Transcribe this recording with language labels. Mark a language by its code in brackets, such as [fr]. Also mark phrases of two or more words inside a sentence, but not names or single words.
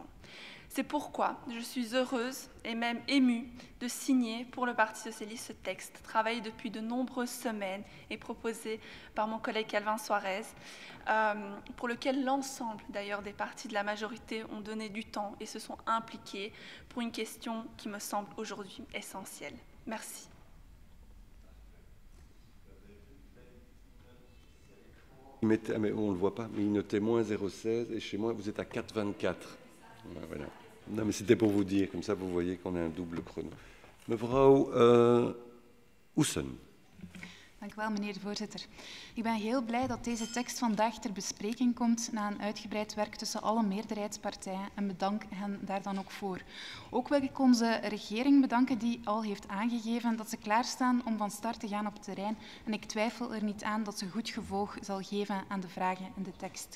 [fr] C'est pourquoi je suis heureuse et même émue de signer pour le Parti socialiste ce texte, travaillé depuis de nombreuses semaines et proposé par mon collègue Calvin Soares, pour lequel l'ensemble d'ailleurs des partis de la majorité ont donné du temps et se sont impliqués pour une question qui me semble aujourd'hui essentielle. Merci. Mais on ne le voit pas, mais il notait moins 0,16 et chez moi vous êtes à 4,24. Voilà. Non, mais c'était pour vous dire, comme ça vous voyez qu'on a [nl] een double chrono. Mevrouw Oesen. Dank u wel, meneer de voorzitter. Ik ben heel blij dat deze tekst vandaag ter bespreking komt na een uitgebreid werk tussen alle meerderheidspartijen en bedank hen daar dan ook voor. Ook wil ik onze regering bedanken die al heeft aangegeven dat ze klaarstaan om van start te gaan op het terrein en ik twijfel er niet aan dat ze goed gevolg zal geven aan de vragen in de tekst.